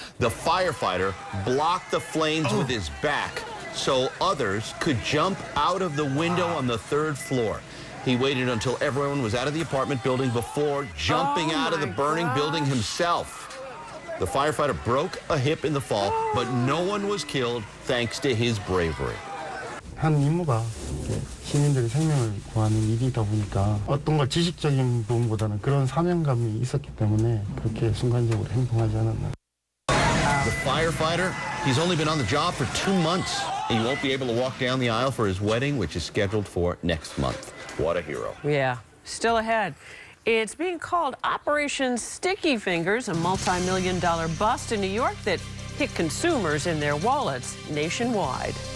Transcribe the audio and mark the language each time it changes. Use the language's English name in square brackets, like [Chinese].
[English] The firefighter blocked the flames with his back so others could jump out of the window on the 3rd floor. He waited until everyone was out of the apartment building before jumping out of the burning building himself. The firefighter broke a hip in the fall, but no one was killed thanks to his bravery. [Korean] 한 임무가 시민들의 생명을 구하는 일이다 보니까 어떤 걸 지식적인 부분보다는 그런 사명감이 있었기 때문에 그렇게 순간적으로 행동하지 않았나. [English] The firefighter, he's only been on the job for 2 months. He won't be able to walk down the aisle for his wedding, which is scheduled for next month. What a hero. Yeah, still ahead. It's being called Operation Sticky Fingers, a multi-million-dollar bust in New York that hit consumers in their wallets nationwide.